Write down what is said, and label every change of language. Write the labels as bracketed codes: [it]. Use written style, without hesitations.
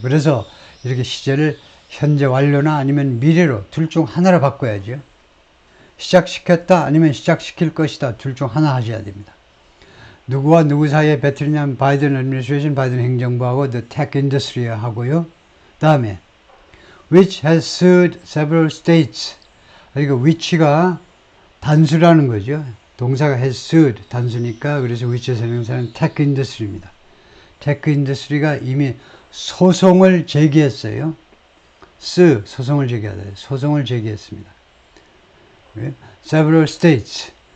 [ko] 그래서 이렇게 시제를 현재 완료나 아니면 미래로 둘 중 하나로 바꿔야죠. 시작시켰다 아니면 시작시킬 것이다. 둘 중 하나 하셔야 됩니다. 누구와 누구 사이에 배틀이냐면 바이든 애드미니스트레이션, 바이든 행정부하고 the tech industry 하고요. 다음에 [en] which has sued several states. [ko] 그러니까 which가 단수라는 거죠. 동사가 has sued 단수니까 그래서 which의 설명사는 tech industry입니다. tech industry가 이미 소송을 제기했어요. 소송을 제기하다. 소송을 제기했습니다. [en] several states.